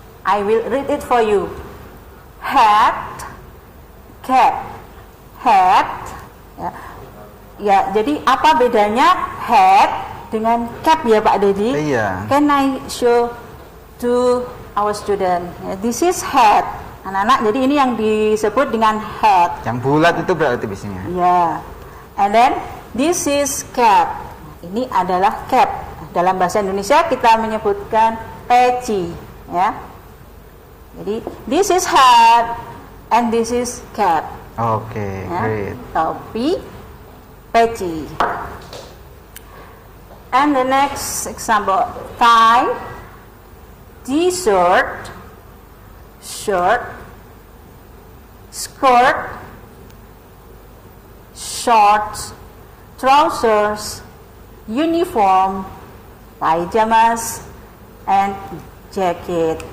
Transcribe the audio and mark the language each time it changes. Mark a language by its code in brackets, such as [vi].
[en] I will read it for you. Hat, cap, hat. [id] Ya, jadi apa bedanya hat dengan cap ya Pak Dedi? Iya. [en] Can I show to our student? This is hat. [id] Anak-anak, jadi ini yang disebut dengan hat. Yang bulat itu berarti biasanya. [en] Ya. And then this is cap. [id] Ini adalah cap. Dalam bahasa Indonesia kita menyebutkan peci, ya. [en] Jadi this is hat and this is cap. Okay, [id] Ya. [en] great. [id] Topi, peci. [en] And the next example, tie, t-shirt, shirt, skirt, shorts, trousers, uniform, pajamas, and jacket.